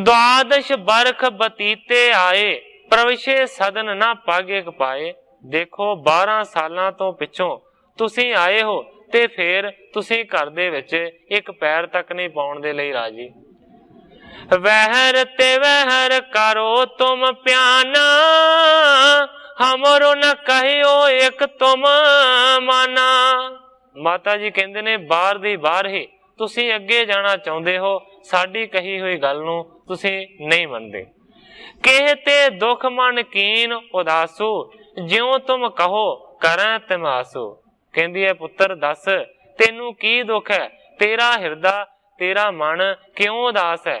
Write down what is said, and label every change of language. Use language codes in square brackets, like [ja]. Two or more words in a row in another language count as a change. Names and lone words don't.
[bra] द्वादश बरख बतीते आए प्रविशे सदन ना पग एक पाए। [pa] ਦੇਖੋ 12 ਸਾਲਾਂ ਤੋਂ ਪਿੱਛੋਂ ਤੁਸੀਂ ਆਏ ਹੋ ਤੇ ਫਿਰ ਤੁਸੀਂ ਘਰ ਦੇ ਵਿਚ ਇਕ ਪੈਰ ਤਕ ਨਹੀਂ ਪਾਉਣ ਦੇ ਲਈ ਰਾਜ਼ੀ। [bra] वहर ते वहर करो तुम प्याना हमरो न कहियो एक तुम माना। [pa] ਮਾਤਾ ਜੀ ਕਹਿੰਦੇ ਨੇ ਬਾਹਰ ਦੀ ਬਾਹਰ ਹੀ ਤੁਸੀਂ ਅੱਗੇ ਜਾਣਾ ਚਾਹੁੰਦੇ ਹੋ, ਸਾਡੀ ਕਹੀ ਹੋਈ ਗੱਲ ਨੂੰ ਤੁਸੀਂ ਨਹੀਂ ਮੰਨਦੇ। [bra] कहते दुख मन कीन उदासू ज्यों तुम कहो करें तमासू। [pa] ਕਹਿੰਦੀ ਹੈ ਪੁੱਤਰ ਦੱਸ ਤੈਨੂੰ ਕੀ ਦੁੱਖ ਹੈ, ਤੇਰਾ ਹਿਰਦਾ ਤੇਰਾ ਮਨ ਕਿਉਂ ਉਦਾਸ ਹੈ।